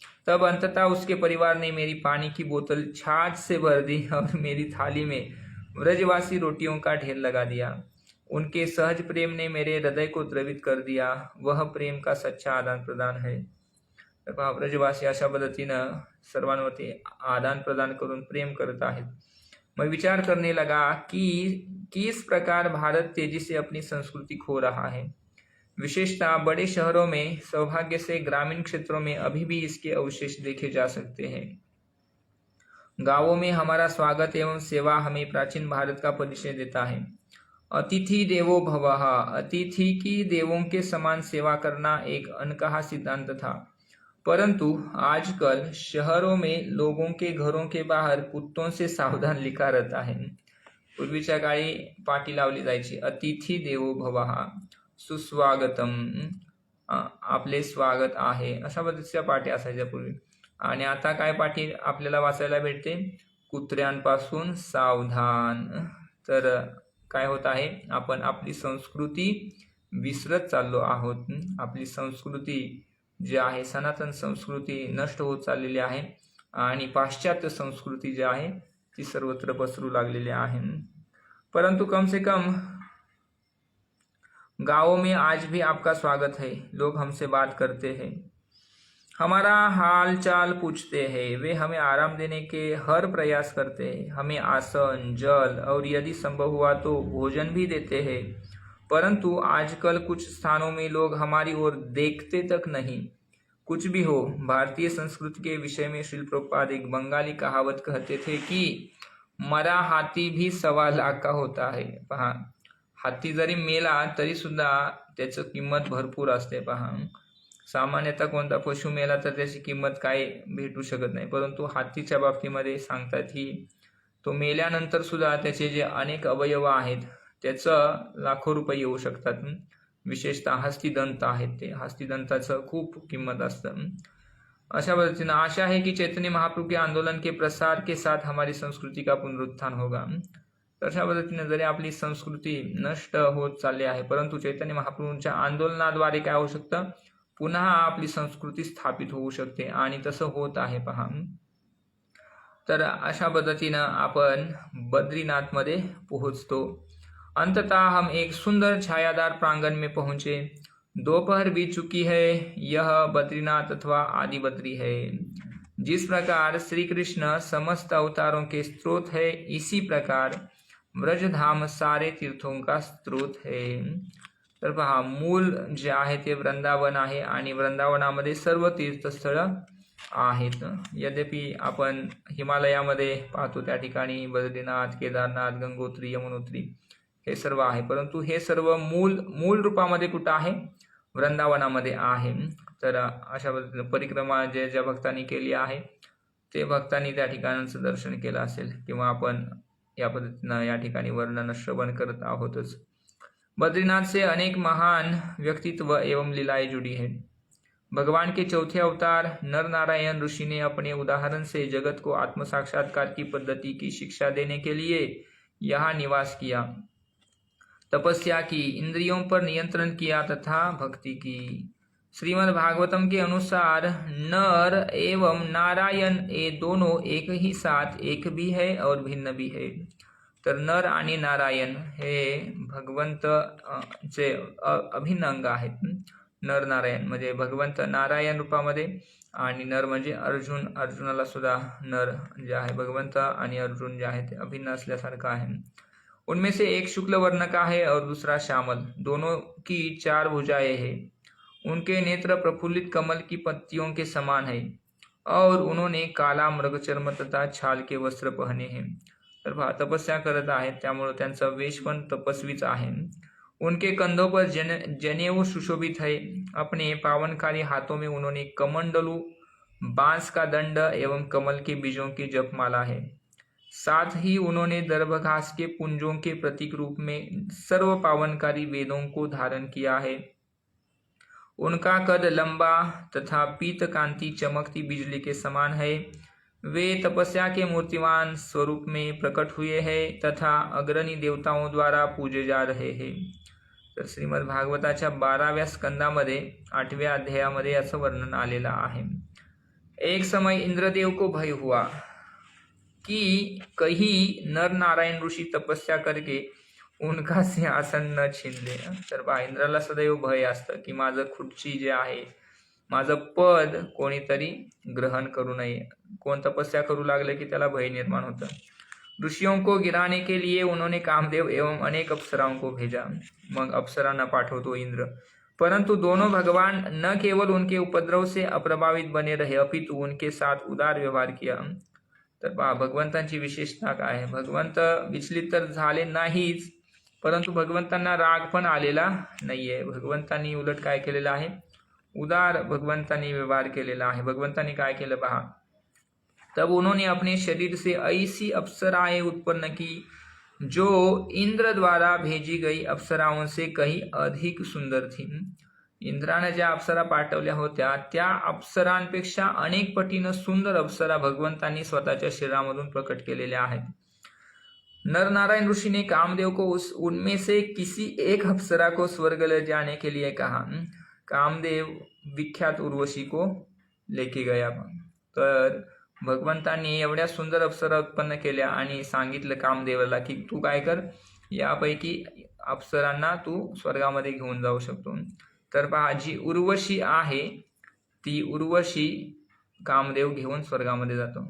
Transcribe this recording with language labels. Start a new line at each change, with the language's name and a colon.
Hindi: तब अंततः उसके परिवार ने मेरी पानी की बोतल छाछ से भर दी और मेरी थाली में व्रजवासी रोटियों का ढेर लगा दिया। उनके सहज प्रेम ने मेरे हृदय को द्रवित कर दिया। वह प्रेम का सच्चा आदान प्रदान है।
Marathi: तर व्रजवासी अशा पद्धतीनं सर्वांवरती आदान प्रदान करून प्रेम करत आहेत।
Hindi: मैं विचार करने लगा कि किस प्रकार भारत तेजी से अपनी संस्कृति खो रहा है। विशेषतः बड़े शहरों में, सौभाग्य से ग्रामीण क्षेत्रों में अभी भी इसके अवशेष देखे जा सकते हैं। गांवों में हमारा स्वागत एवं सेवा हमें प्राचीन भारत का परिचय देता है। अतिथि देवो भवः, अतिथि की देवों के समान सेवा करना एक अनकहा सिद्धांत था, परंतु आजकल शहरों में लोगों के घरों के बाहर कुत्तों से सावधान लिखा रहता है।
Marathi: पूर्वीच्या काळी पाटी लावली जायची, अतिथि देवो भवः, सुस्वागतम, आपले स्वागत आहे, अशा पद्धतीच्या पाटी असायच्या पूर्वी। आणि आता काय पाठी आपल्याला वाचायला भेटते, कुत्र्यांपासून सावधान. तर काय होत आहे, आपण आपली संस्कृती विसरत चाललो आहोत. आपली संस्कृती जी आहे, सनातन संस्कृती नष्ट होत चाललेली आहे आणि पाश्चात्य संस्कृती जी आहे ती सर्वत्र पसरू लागलेली आहे.
Hindi: परंतु कम से कम गाँवों में आज भी आपका स्वागत है. लोग हमसे बात करते हैं, हमारा हाल चाल पूछते हैं, वे हमें आराम देने के हर प्रयास करते हैं, हमें आसन, जल और यदि संभव हुआ तो भोजन भी देते हैं. परंतु आजकल कुछ स्थानों में लोग हमारी ओर देखते तक नहीं. कुछ भी हो, भारतीय संस्कृति के विषय में श्रील प्रभुपाद एक बंगाली कहावत कहते थे की मरा हाती भी 1.25 लाख का होता है.
Marathi: पहा, हाती जरी मेला तरी सुद्धा त्याचं किंमत भरपूर असते. पहा, सामान्यतः कोणता पशु मेला तर त्याची किंमत काय भेटू शकत नाही, परंतु हातीच्या बाबतीमध्ये सांगतात की तो मेल्यानंतर सुद्धा त्याचे जे अनेक अवयव आहेत त्याचं लाखो रुपये येऊ शकतात. विशेषतः हस्तिदंत आहेत, ते हस्तिदंताचं खूप किंमत असतं. अशा पद्धतीनं
Hindi: आशा है कि चैतन्य महाप्रभु के आंदोलन के प्रसार के साथ हमारी संस्कृती का पुनरुत्थान होगा.
Marathi: तर अशा पद्धतीने जरी आपली संस्कृती नष्ट होत चालली आहे, परंतु चैतन्य महाप्रभूंच्या आंदोलनाद्वारे काय होऊ शकतं, पुन्हा आपली संस्कृती स्थापित होऊ शकते आणि तसं होत आहे. पहा, तर अशा पद्धतीनं आपण बद्रीनाथमध्ये पोहोचतो.
Hindi: अंततः हम एक सुंदर छायादार प्रांगण में पहुंचे. दोपहर बीत चुकी है. यह बद्रीनाथ अथवा आदि बद्री है. जिस प्रकार श्री कृष्ण समस्त अवतारों के स्रोत है, इसी प्रकार व्रजधाम सारे तीर्थों का स्रोत है.
Marathi: तर पहा, मूल जे आहे ते वृंदावन आहे आणि वृंदावनामध्ये सर्व तीर्थस्थळ आहेत. यद्यपि आपण हिमालयामध्ये पाहतो त्या ठिकाणी बद्रीनाथ, केदारनाथ, गंगोत्री, यमुनोत्री हे सर्व आहे, परंतु हे सर्व मूल रूपामध्ये कुठं आहे, वृंदावनामध्ये आहे. तर अशा पद्धतीने परिक्रमा ज्या भक्तांनी केली आहे ते भक्तांनी त्या ठिकाणाचं दर्शन केलं असेल, किंवा आपण या पद्धतीनं या ठिकाणी वर्णन श्रवण करत आहोतच.
Hindi: बद्रीनाथ से अनेक महान व्यक्तित्व एवं लीलाएं जुड़ी है. भगवान के चौथे अवतार नर नारायण ऋषि ने अपने उदाहरण से जगत को आत्म साक्षात्कार की पद्धति की शिक्षा देने के लिए यहाँ निवास किया, तपस्या की, इंद्रियों पर नियंत्रण किया तथा भक्ति की. श्रीमद् भागवतम के अनुसार नर एवं नारायण ये दोनों एक ही साथ एक भी है और भिन्न भी है.
Marathi: तर नर आणि नारायण हे भगवंतचे अभिन्न अंग आहेत. नर नारायण म्हणजे भगवंत नारायण रूपामध्ये आणि नर म्हणजे अर्जुन, अर्जुनाला सुद्धा नर जे आहे भगवंत आणि अर्जुन जे आहे ते अभिन्न असल्यासारखं आहे.
Hindi: उनमें से एक शुक्ल वर्ण का है और दूसरा श्यामल. दोनों की 4 भुजाएं हैं. उनके नेत्र प्रफुल्लित कमल की पत्तियों के समान है और उन्होंने काला मृगचर्म तथा छाल के वस्त्र पहने हैं.
Marathi: तर तपस्या करत आहेत, त्यामुळे त्यांचा वेश पण तपस्वीच आहे.
Hindi: उनके कंधों पर जनेऊ सुशोभित है. अपने पावनकारी हाथों में उन्होंने कमंडलू, बांस का दंड एवं कमल के बीजों की जपमाला है. साथ ही उन्होंने दर्भघास के पुंजों के प्रतीक रूप में सर्व पावनकारी वेदों को धारण किया है. उनका कद लंबा तथा पीत कांति चमकती बिजली के समान है. वे तपस्या के मूर्तिमान स्वरूप में प्रकट हुए हैं तथा अग्रणी देवताओं द्वारा पूजे जा रहे हैं.
Marathi: तर श्रीमद् भागवताच्या 12व्या स्कंदामध्ये 8व्या अध्यायामध्ये याचं वर्णन आलेलं आहे.
Hindi: एक समय इंद्रदेव को भय हुआ कि कहीं नर नारायण ऋषि तपस्या करके उनका सिंहासन न छीन ले.
Marathi: तर इंद्राला सदैव भय असतं की माझं खुर्ची जे आहे, माझं पद कोणीतरी ग्रहण करू नये. कोण तपस्या करू लागले की त्याला भय निर्माण होतं.
Hindi: ऋषियों को गिराने के लिए उन्होंने कामदेव एवं अनेक अप्सराओं को भेजा.
Marathi: मग अप्सरांना पाठवतो इंद्र, परंतु
Hindi: दोनों भगवान न केवल उनके उपद्रव से अप्रभावित बने रहे अपितु उनके साथ उदार व्यवहार किया.
Marathi: तर भगवंतांची विशेषता काय आहे, भगवंत विचलित तर झाले नाहीच, परंतु भगवंतांना राग पण आलेला नाहीये. भगवंतांनी उलट काय केलेलं आहे, उदार भगवंतांनी व्यवहार केलेला आहे. भगवंतांनी काय केलं पहा,
Hindi: तब उन्होंने अपने शरीर से ऐसी अप्सराएं उत्पन्न की जो इंद्र द्वारा भेजी गई अप्सराओं से कहीं अधिक सुंदर थी.
Marathi: इंद्रानं ज्या अप्सरा पाठवल्या होत्या त्या अप्सरांपेक्षा अनेक पटीनं सुंदर अप्सरा भगवंतांनी स्वतःच्या शरीरामधून प्रकट केलेल्या आहेत.
Hindi: नर नारायण ऋषि ने कामदेव को उनमें से किसी एक अप्सरा को स्वर्ग ले जाने के लिए कहा. कामदेव विख्यात उर्वशी को लेके गया.
Marathi: तर भगवंतांनी एवढ्या सुंदर अप्सरा उत्पन्न केल्या आणि सांगितलं कामदेवाला की तू काय कर, यापैकी अप्सरांना तू स्वर्गामध्ये घेऊन जाऊ शकतो. तर पहा, जी उर्वशी आहे ती उर्वशी कामदेव घेऊन स्वर्गामध्ये जातो.